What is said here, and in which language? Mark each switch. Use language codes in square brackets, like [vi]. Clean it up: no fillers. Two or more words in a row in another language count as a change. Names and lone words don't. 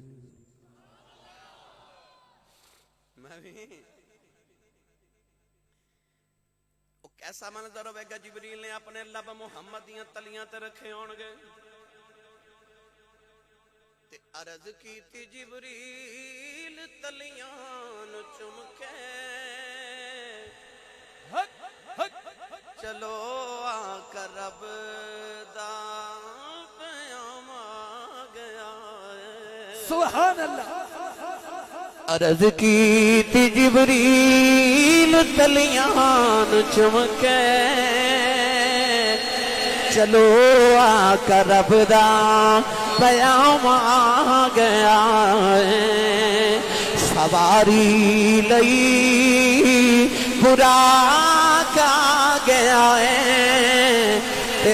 [pa] میں بھی او کیسا منظر ہوئے گا جبریل نے اپنے لب محمد دیاں تلیاں تے رکھے ہون گے تے عرض کی تی جبریل تلیاں نو چم کے چلو آ کر رب دا پیام آ گیا [ar] سبحان اللہ [pa] عرض کی تی جبریل تلیاں نو چم کے چلو آ کر رب دا پیام آ گیا سواری لئی برا کا گیا ہے تے